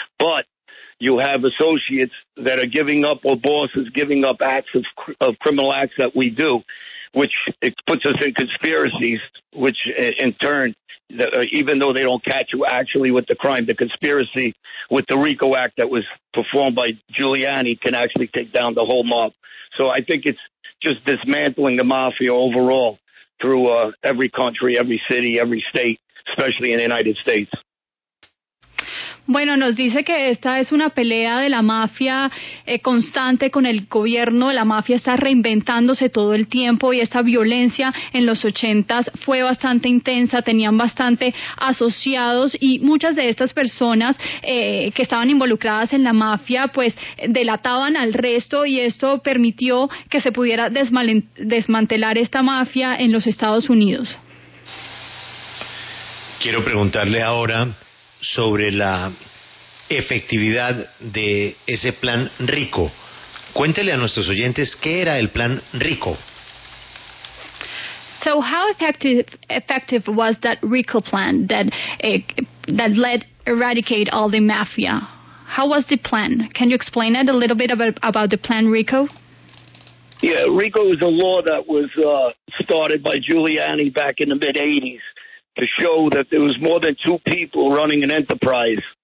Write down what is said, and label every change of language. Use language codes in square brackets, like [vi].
[en] But you have associates that are giving up, or bosses giving up acts of criminal acts that we do, which it puts us in conspiracies, which in turn, even though they don't catch you actually with the crime, the conspiracy with the RICO Act that was performed by Giuliani can actually take down the whole mob. So I think it's just dismantling the mafia overall through every country, every city, every state, especially in the United States. [es] Bueno, nos dice que esta es una pelea de la mafia constante con el gobierno. La mafia está reinventándose todo el tiempo y esta violencia en los 80s fue bastante intensa, tenían bastante asociados y muchas de estas personas que estaban involucradas en la mafia pues delataban al resto y esto permitió que se pudiera desmantelar esta mafia en los Estados Unidos. Quiero preguntarle ahora sobre la efectividad de ese plan rico. Cuéntele a nuestros oyentes qué era el plan rico. [en] So how effective was that RICO plan that led eradicate all the mafia? How was the plan? Can you explain it a little bit about the plan RICO? Yeah, RICO was a law that was started by Giuliani back in the mid-'80s to show that there was more than two people running an enterprise.